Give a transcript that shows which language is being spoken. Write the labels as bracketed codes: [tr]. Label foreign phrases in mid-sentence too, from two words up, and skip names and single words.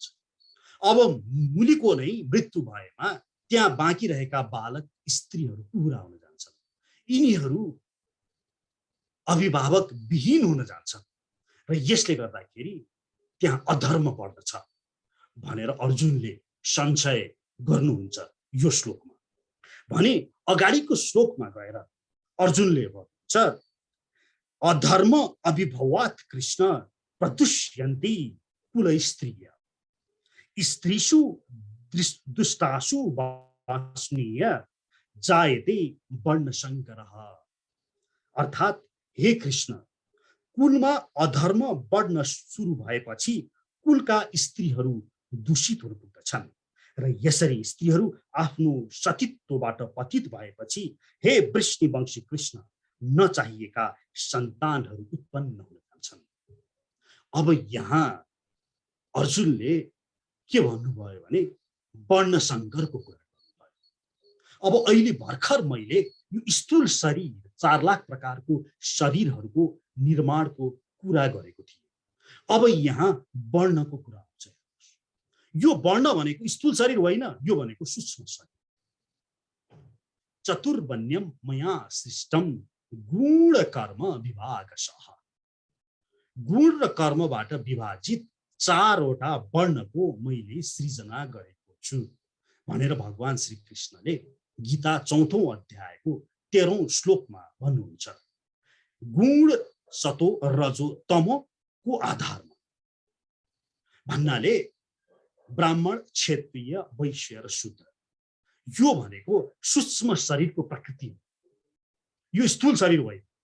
[ne] अब मुलीको नै मृत्यु भएमा त्यहाँ बाँकी रहेका बालक स्त्रीहरू पुरा हुन जान्छन्, यिनीहरू अभिभावक विहीन हुन जान्छन् र यसले गर्दाखेरि त्यहाँ अधर्म पर्दछ भनेर अर्जुनले संशय गर्नुहुन्छ यो श्लोकमा। भने अगाडिको श्लोकमा गएर अर्जुनले भन्छ [sa] अधर्म अभिभवात् कृष्ण प्रदुष्यन्ति कुलस्त्रिय स्त्रीषु दुष्टासु वासनीय जायते वर्णशंकरः। [ne] अर्थात् हे कृष्ण, कुलमा अधर्म बढ्न सुरु भएपछि कुलका स्त्रीहरू दूषित हुन पुग्दछन् र यसरी स्त्रीहरू आफ्नो सतीत्वबाट पतित भएपछि हे वृष्णिवंशी कृष्ण नचाहिएका सन्तानहरू उत्पन्न हुन जान्छन्। अब यहाँ अर्जुनले के भन्नुभयो भने वर्णशंकरको कुरा गर्नुभयो। अब अहिले भर्खर मैले यो स्थूल शरीर 4 लाख प्रकारको शरीरहरूको निर्माणको कुरा गरेको थिएँ। अब यहाँ वर्णको कुरा आउँछ। यो वर्ण भनेको स्थूल शरीर होइन, यो भनेको सूक्ष्म शरीर। [sa] चतुर्वण्यम मया सृष्टम गुण कर्म विभागशः। [ne] गुण र कर्मबाट विभाजित 4 वटा वर्णको मैले सृजना गरेको छु भनेर भगवान श्री कृष्णले गीता 4औं अध्यायको 13औं श्लोकमा भन्नुहुन्छ। गुण सतो रजो तमोको आधारमा भन्नाले ब्राह्मण, क्षत्रिय, वैश्य र शूद्र, यो भनेको सूक्ष्म शरीरको प्रकृति हो, यो स्थूल शरीर होइन।